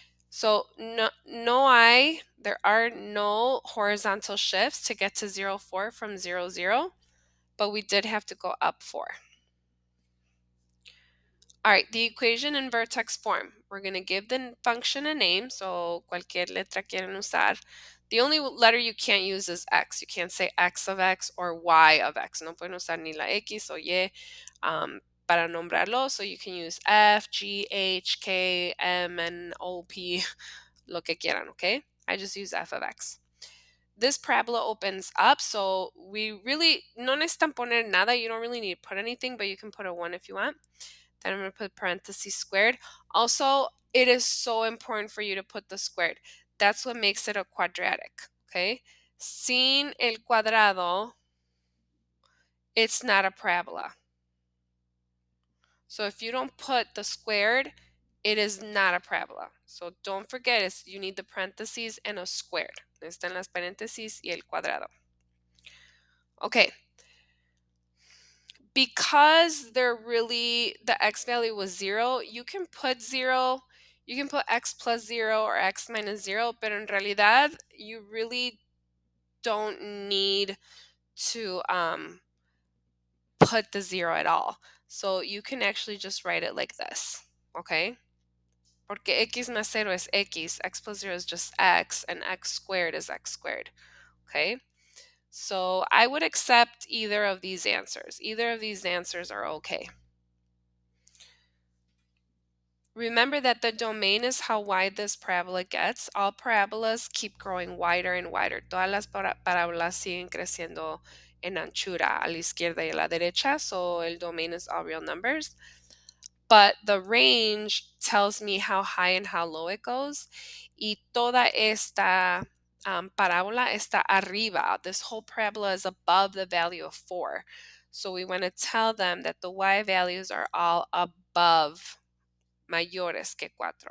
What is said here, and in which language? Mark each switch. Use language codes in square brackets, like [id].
[en] So there are no horizontal shifts to get to 0, 4 from 0, 0, but we did have to go up 4. All right, the equation in vertex form. We're going to give the function a name, so [es] cualquier letra quieren usar. [en] The only letter you can't use is x. You can't say x of x or y of x. [es] No pueden usar ni la x o y para nombrarlo, [en] so you can use f, g, h, k, m, n, o, p, [es] lo que quieran, okay? [en] I just use f of x. This parabola opens up, so we really, [es] no necesitan poner nada. [en] You don't really need to put anything, but you can put a 1 if you want. Then I'm going to put parentheses squared. Also, it is so important for you to put the squared. That's what makes it a quadratic, okay? [es] Sin el cuadrado, [en] it's not a parabola. So if you don't put the squared, it is not a parabola. So don't forget, you need the parentheses and a squared. [es] Están las paréntesis y el cuadrado. [en] Okay. Because the x value was 0, you can put 0, you can put x plus 0 or x minus 0, [es] pero en realidad, [en] you really don't need to put the 0 at all. So you can actually just write it like this, okay? [es] Porque x más 0 es [en] x plus 0 is just x, and x squared is x squared, okay? So I would accept either of these answers. Either of these answers are okay. Remember that the domain is how wide this parabola gets. All parabolas keep growing wider and wider. [es] Todas las parábolas siguen creciendo en anchura a la izquierda y a la derecha, so el domain [en] is all real numbers. But the range tells me how high and how low it goes. [es] Y toda esta parábola está arriba. [en] This whole parabola is above the value of 4. So we want to tell them that the y values are all above [es] mayores que [en] 4.